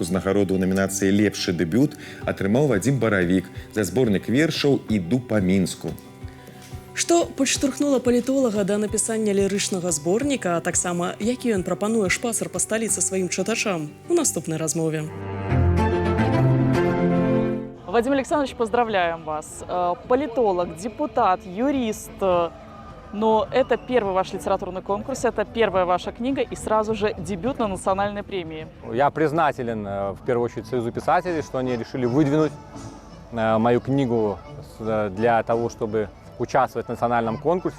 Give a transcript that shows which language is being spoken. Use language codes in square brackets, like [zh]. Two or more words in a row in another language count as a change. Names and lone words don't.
[be] Узнагароду ў намінацыі «Лепшы дэбют» атрымаў Вадзім Баравік за зборнік вершаў «Іду па Мінску». Што падштурхнула палітолага да напісання лірычнага зборніка, а таксама які ён прапануе шпацыр па сталіцы сваім чытачам у наступнай размове. [ru] Вадим Александрович, поздравляем вас. Политолог, депутат, юрист. Но это первый ваш литературный конкурс, это первая ваша книга и сразу же дебют на национальной премии. Я признателен, в первую очередь, Союзу писателей, что они решили выдвинуть мою книгу для того, чтобы участвовать в национальном конкурсе.